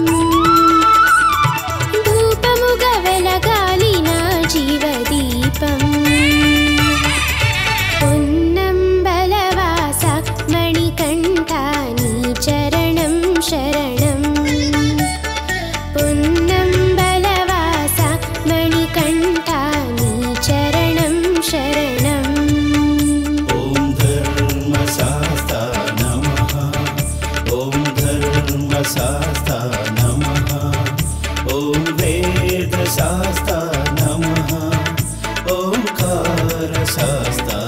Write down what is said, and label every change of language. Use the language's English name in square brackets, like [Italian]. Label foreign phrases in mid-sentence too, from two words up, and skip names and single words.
[Telugu] ధూపముగా వెలగాలి నా జీవదీపం పున్నం బలవాస మణికంఠా నీ చరణం శరణం పున్నం బలవాస మణికంఠా నీ చరణం శరణం [Sanskrit] ॐ धर्मशास्ता नमः ॐ धर्मशास्ता नमः ॐ वेदशास्ता नमः ओंकारशास्ता